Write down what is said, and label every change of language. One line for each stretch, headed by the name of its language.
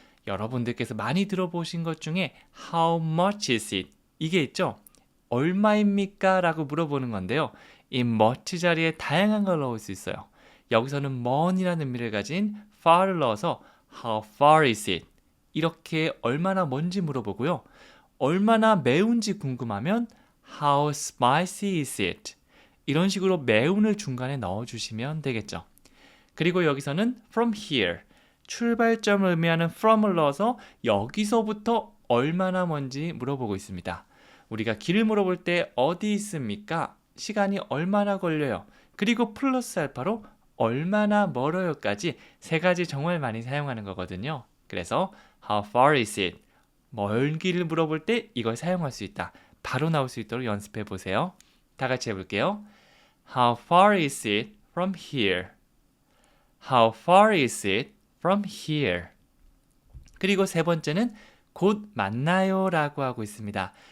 Korean: 여러분들께서 많이 들어보신 것 중에
English: how much is it?
Korean: 이게 있죠? 얼마입니까? 라고 물어보는 건데요. 이 much 자리에 다양한 걸 넣을 수 있어요. 여기서는 먼이라는 의미를 가진 far를 넣어서
English: how far is it?
Korean: 이렇게 얼마나 먼지 물어보고요. 얼마나 매운지 궁금하면
English: How spicy is it?
Korean: 이런 식으로 매운을 중간에 넣어주시면 되겠죠. 그리고 여기서는
English: from here,
Korean: 출발점을 의미하는 from을 넣어서 여기서부터 얼마나 먼지 물어보고 있습니다. 우리가 길을 물어볼 때 어디 있습니까? 시간이 얼마나 걸려요? 그리고 플러스 알파로 얼마나 멀어요까지 세 가지 정말 많이 사용하는 거거든요. 그래서
English: How far is it?
Korean: 먼 길을 물어볼 때 이걸 사용할 수 있다. 바로 나올 수 있도록 연습해 보세요. 다 같이 해볼게요.
English: How far is it from here? How far is it from here?
Korean: 그리고 세 번째는 곧 만나요 라고 하고 있습니다.